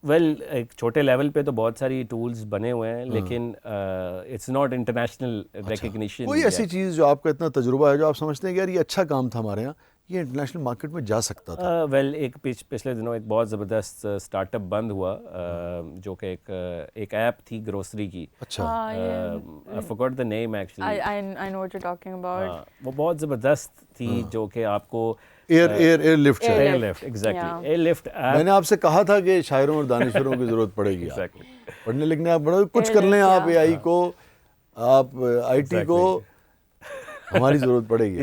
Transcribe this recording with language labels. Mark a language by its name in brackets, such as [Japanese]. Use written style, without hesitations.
[Urdu] Well, ایک چھوٹے level پہ تو بہت ساری ٹولز بنے ہوئے ہیں, لیکن [English] It's not international recognition. [Urdu] کوئی ایسی چیز جو آپ کا اتنا تجربہ ہے جو آپ سمجھتے ہیں کہ یار یہ اچھا کام تھا ہمارے یہاں, یہ انٹرنیشنل مارکیٹ میں جا سکتا تھا؟ ویل, ایک پچھلے دنوں ایک بہت زبردست اسٹارٹ اپ بند ہوا جو کہ ایک ایپ تھی گروسری کی. اچھا, [English] I forgot the name actually. I know what you're talking about. [Urdu] وہ بہت زبردست تھی, جو کہ آپ کو ایئر لفٹ ہے. Year lift, exactly, year lift app. میں نے آپ سے کہا تھا کہ شاعروں اور دانشوروں کی ضرورت پڑے گی, پڑھنے لکھنے آپ بڑا کچھ کر لیں, آپ اے آئی کو, آپ آئی ٹی کو, ہماری ضرورت پڑے گی.